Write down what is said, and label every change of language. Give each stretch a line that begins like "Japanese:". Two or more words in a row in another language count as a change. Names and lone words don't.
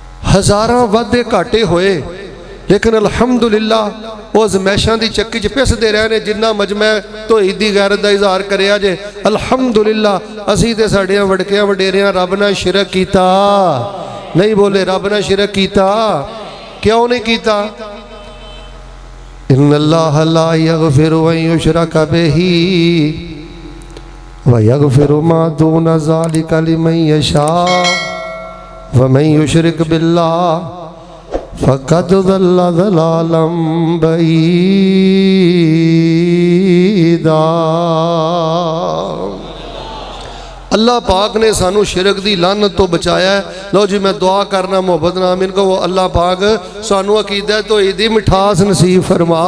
Punjabi: ہزاراں وعدے گھاٹے ہوئے، لیکن الحمدللہ وہ آزمائشاں دی چکی چ پسدے رہے نے. جنا مجمع توحید دی غیرت دا اظہار کریا جے، الحمدللہ اسیں تے ساڈیاں وڈکیاں وڈیریاں رب نال شرک کیتا نہیں. بولے رب نال شرک کیتا، کیوں نہیں کیتا?
Arabic: إن الله لا يغفر أن يشرك به ويغفر ما دون ذلك لمن يشاء ومن يشرك بالله فقد ضل ضلالا بعيدا.
Punjabi: اللہ پاک نے سانوں شرک دی لعنت توں بچایا ہے. لو جی میں دعا کرنا محبت نال آمین کہو۔ اللہ پاک سانوں عقیدہ توحید دی مٹھاس نصیب فرما.